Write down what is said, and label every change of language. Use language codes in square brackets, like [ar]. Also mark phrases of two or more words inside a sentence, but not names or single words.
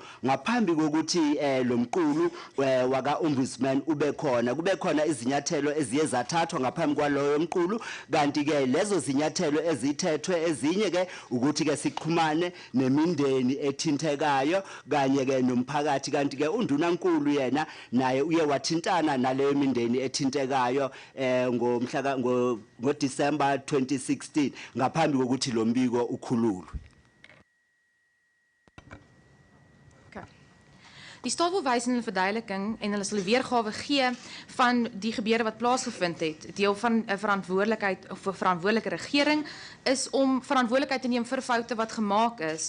[zu] ngaphambi kokuthi lo mqulu waka ombudsman ube khona kube khona izinyathelo eziye zathathwa ngaphambi kwaloyo mqulu kanti ke lezo zinyathelo ezithethwe ezinye ke ukuthi ke siqhumane nemindeni ethintekayo kanye ke nomphakathi kanti ke undunankulu yena naye uye wathintana naleyo mindeni ethintekayo ngomhla ngo December 2016 ngaphambi kokuthi lo mbiko ukhululwe. [af] Die staat wil wys in hulle verduideliking en hulle sal 'n weergawe gee van die gebeure wat plaasgevind het. Deel van 'n verantwoordelikheid of 'n verantwoordelike regering is om verantwoordelikheid te neem vir foute wat gemaak is.